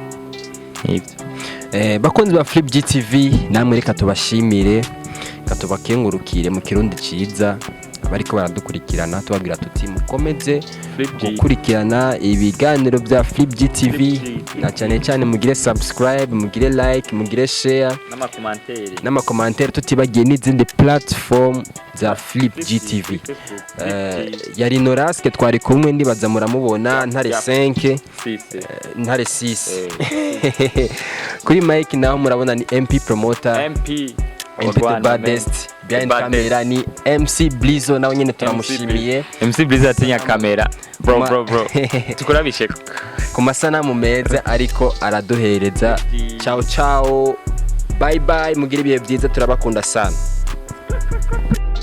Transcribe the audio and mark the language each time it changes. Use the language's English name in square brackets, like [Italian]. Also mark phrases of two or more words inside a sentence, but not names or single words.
[Rundi] Bakunzi ba Flip GTV, namwe reka tubashimire, katubakengurukire mu kirundi ciza bariko baradukurikirana, tubabwira tuti mukomeze gukurikirana ibiganiro bya Flip GTV, na cyane cyane mugire subscribe, mugire like, mugire share n'ama commentaire, tutibagiye n'izindi platform za Flip GTV. Yari NORASQ twari kumwe, ndibaza muramubona Ntare 5 Ntare 6 kuri mic naho murabona ni MP promoter, [English] MP the baddest behind camera [Rundi] ni MC Blizo, nawe nyine turamushimiye. MC Blizo atinya kamera bro tukurabishe ku masanamu meza ariko araduhereza. [Italian] Ciao ciao, [English] bye bye, [Rundi] mugire ibihe byiza, turabakunda sana.